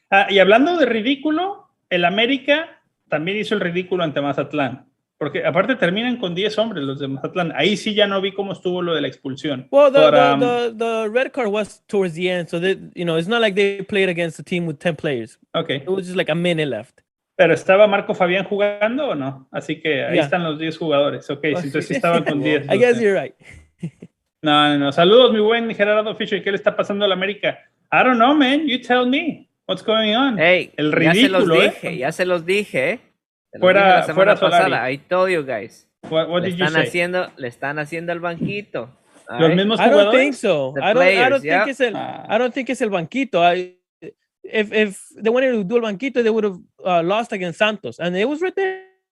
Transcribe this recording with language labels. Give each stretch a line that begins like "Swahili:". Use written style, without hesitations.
Spanish: Y hablando de ridículo, el América también hizo el ridículo ante Mazatlán. Porque aparte terminan con 10 hombres los de Mazatlán. Ahí sí ya no vi cómo estuvo lo de la expulsión.
English: Well, the red card was towards the end, so that it's not like they played against a team with 10 players. Okay. It was just like a minute left.
Spanish: Pero ¿estaba Marco Fabián jugando o no? Así que ahí están los 10 jugadores. Okay, entonces sí estaban con 10.
English: I guess you're right.
Spanish: No. Saludos, mi buen Gerardo Fisher. ¿Qué le está pasando a la América?
English: I don't know, man. You tell me. What's going on? Hey,
Spanish: el ridículo, ya se los dije. Fuera
English: Solari. I told you guys. What did you say?
Spanish: Le están haciendo el banquito. Los mismos jugadores.
English: I don't think so. I don't think it's
Spanish: el banquito.
English: If they wanted to do el banquito, they would have lost against Santos, and it was right there.